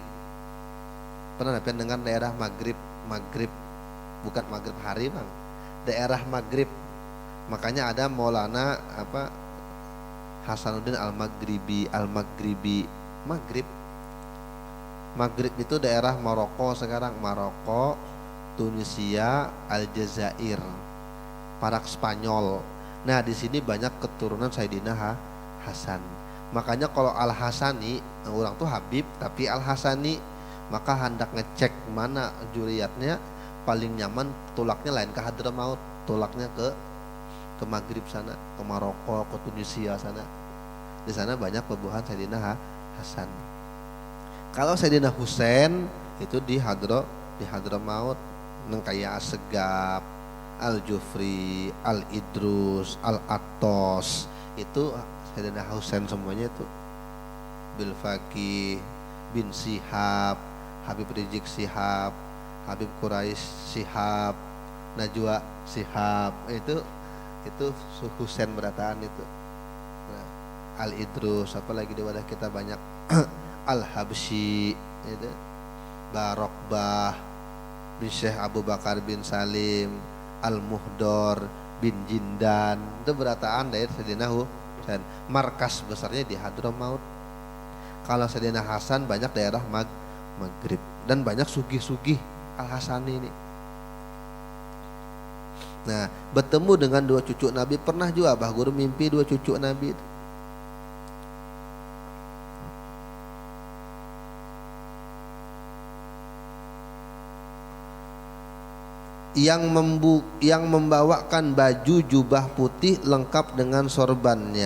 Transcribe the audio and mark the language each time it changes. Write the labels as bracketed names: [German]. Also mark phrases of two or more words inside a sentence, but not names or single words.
[Indonesian] Pernah dengar daerah Maghrib? Maghrib bukan Maghrib hari bang, daerah Maghrib. Makanya ada Maulana Hasanuddin Al-Maghribi Maghrib. Maghrib itu daerah Maroko sekarang, Maroko, Tunisia, Aljazair, Parak Spanyol. Nah di sini banyak keturunan Sayyidina Hasan. [Banjar] Makanya kalau Al-Hasani, orang tuh Habib tapi Al-Hasani, maka hendak ngecek mana juriyatnya paling nyaman, tulaknya lain ke Hadramaut, tulaknya ke Maghrib sana, ke Maroko, ke Tunisia sana. Di sana banyak pebuhan Sayyidina Hasan. [Indonesian] Kalau Sayyidina Husain itu di Hadramaut, kayak Assegaf, Al-Jufri, Al-Idrus, Al-Attos, itu Sayyidina Husain semuanya itu. [Banjar] Bil Faqih bin Shihab, Habib Rizik Shihab, Habib Quraisy Shihab, Najwa Shihab, itu Husain berataan itu. Nah, Al-Idrus, apalagi di wadah kita banyak Al-Habsyi, itu Barokbah bin Syekh Abu Bakar bin Salim, Al-Muhdor bin Jindan, itu berataan dari Sayyidina Husain. [Indonesian] Markas besarnya di Hadramaut. Kalau Sayyidina Hasan banyak daerah Maghrib, dan banyak sugih-sugih Al-Hasani ini. Nah, bertemu dengan dua cucu Nabi. Pernah juga Abah Guru mimpi dua cucu Nabi itu. Yang membawakan baju jubah putih lengkap dengan sorbannya.